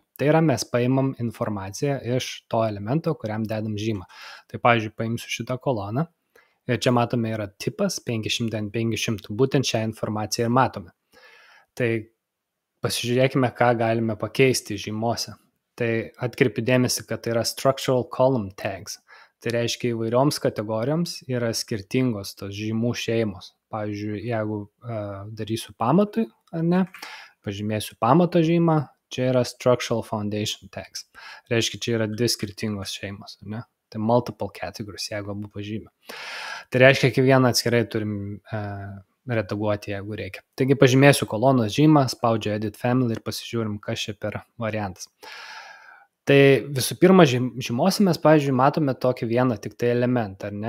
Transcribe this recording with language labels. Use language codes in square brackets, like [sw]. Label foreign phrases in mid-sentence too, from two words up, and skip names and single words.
[lt] Tai yra, mes paimam informaciją iš to elemento, kuriam dedam žymą. Tai pavyzdžiui, paimsiu šitą koloną ir čia matome yra tipas 500x500, būtent šią informaciją ir matome. Tai pasižiūrėkime, ką galime pakeisti žymose. Tai atkreipiu dėmesį, kad tai yra [en] structural column tags. [lt] Tai reiškia, įvairioms kategorijoms yra skirtingos tos žymų šeimos. Pavyzdžiui, jeigu darysiu pamatui, ar ne, pažymėsiu pamato žymą, čia yra [en] structural foundation tags. [lt] Reiškia, čia yra dvi skirtingos šeimos, ar ne? [en] Tai multiple categories, [lt] jeigu abu pažymė. Tai reiškia, kiekvieną atskirai turim redaguoti, jeigu reikia. Taigi pažymėsiu kolonos žymą, spaudžiu [en] edit family [lt] ir pasižiūrim, kas čia per variantas. Tai visų pirma, žymose mes, pavyzdžiui, matome tokį vieną tik tai elementą, ar ne?